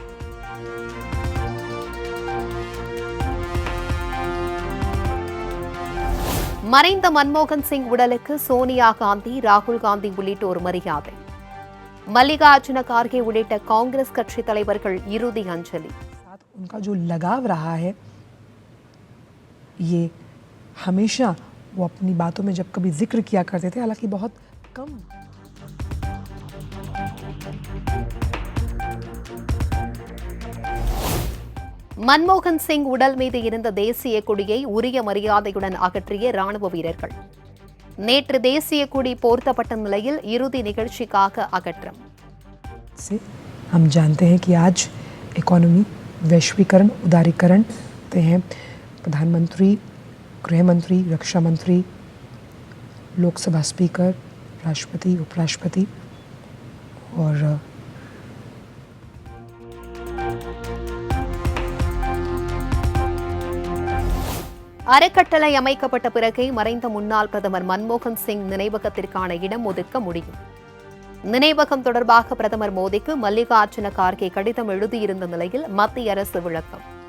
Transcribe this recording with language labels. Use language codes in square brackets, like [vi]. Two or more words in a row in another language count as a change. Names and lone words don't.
[ta] மறைந்த மன்மோகன் சிங் உடலுக்கு சோனியா காந்தி, ராகுல் காந்தி உள்ளிட்டோர் மரியாதை. மல்லிகார்ஜுன கார்கே உள்ளிட்ட காங்கிரஸ் கட்சி தலைவர்கள் இறுதி அஞ்சலி. [hi] वो अपनी बातों में जब कभी जिक्र किया करते थे, हालांकि बहुत कम. [ta] மன்மோகன் சிங் உடல் மீது இருந்த தேசிய கொடியை உரிய மரியாதையுடன் அகற்றிய ராணுவ வீரர்கள். நேற்று தேசிய கொடி போர்த்தப்பட்ட நிலையில் இறுதி நிகழ்ச்சிக்காக अगट्रम. [hi] हम जानते हैं कि आज इकोनॉमी, वैश्वीकरण, उदारीकरण हैं. प्रधानमंत्री, गृह मंत्री, रक्षा मंत्री, लोकसभा स्पीकर, राष्ट्रपति, उपराष्ट्रपति और [ta] அறக்கட்டளை அமைக்கப்பட்ட பிறகே மறைந்த முன்னாள் பிரதமர் மன்மோகன் சிங் நினைவகத்திற்கான இடம் ஒதுக்க முடியும். நினைவகம் தொடர்பாக பிரதமர் மோடிக்கு மல்லிகார்ஜுன கார்கே கடிதம் எழுதியிருந்த நிலையில் மத்திய அரசு விளக்கம்.